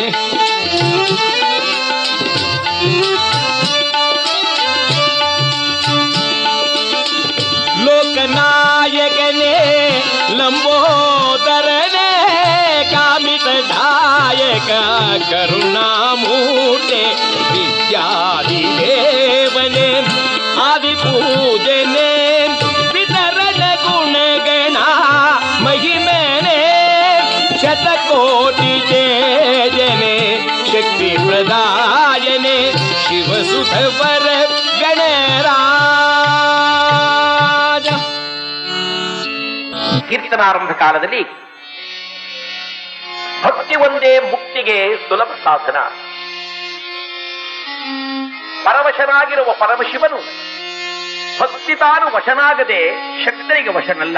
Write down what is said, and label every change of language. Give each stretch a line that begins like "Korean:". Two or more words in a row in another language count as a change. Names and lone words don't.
Kannada: ಲೋಕನಾಯಕನೆ ಲಂಬೋದರನೆ ಕಾಮಿತದಾಯಕ ಕರುಣಾಮೂರ್ತೆ ವಿದ್ಯಾದಿದೇವನೆ ಆದಿಪೂಜನೆ ವಿತರಣ ಗುಣಗಣಾ ಮಹಿಮನೆ। ಶತಕೋಟಿ ತೇಜನೆ ಶಕ್ತಿ ಪ್ರದಾಯನೆ ಶಿವಸುತ ವರ ಗಣರಾಜ। ಕೀರ್ತನಾರಂಭ ಕಾಲದಲ್ಲಿ ಭಕ್ತಿ ಒಂದೇ ಮುಕ್ತಿಗೆ ಸುಲಭ ಸಾಧನ. ಪರವಶನಾಗಿರುವ ಪರಮಶಿವನು ಭಕ್ತಿ ತಾನು ವಶನಾಗದೆ ಶಕ್ತರಿಗೆ ವಶನಲ್ಲ.